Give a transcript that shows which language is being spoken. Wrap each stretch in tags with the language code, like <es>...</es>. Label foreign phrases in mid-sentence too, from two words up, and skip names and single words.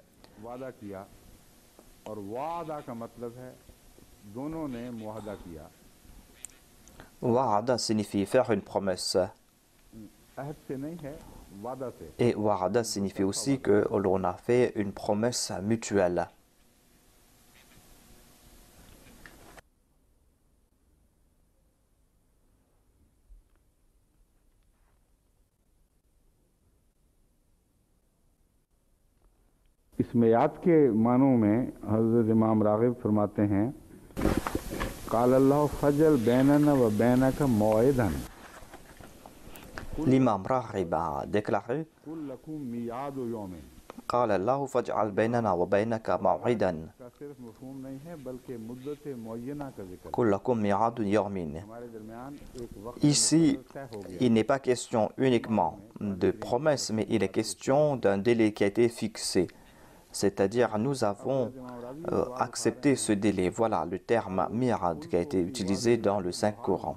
<fr>Wa'ada signifie faire une promesse. Et wa'ada signifie aussi que l'on a fait une promesse mutuelle.</fr> <ur>اس میعاد کے معنوں میں حضرت امام راغب فرماتے ہیں</ur> <ar>قال الله فاجعل بيننا وبينك موعدا.</ar> <fr>L'imam Raghib a déclaré</fr> <ar>قال الله فاجعل بيننا وبينك موعدا قل لكم ميعاد يوم.</ar> <fr>Ici, il n'est pas question uniquement de promesse, mais il est question d'un délai qui a été fixé. C'est-à-dire, nous avons accepté ce délai. Voilà le terme mi'ad qui a été utilisé dans le Saint-Coran.</fr>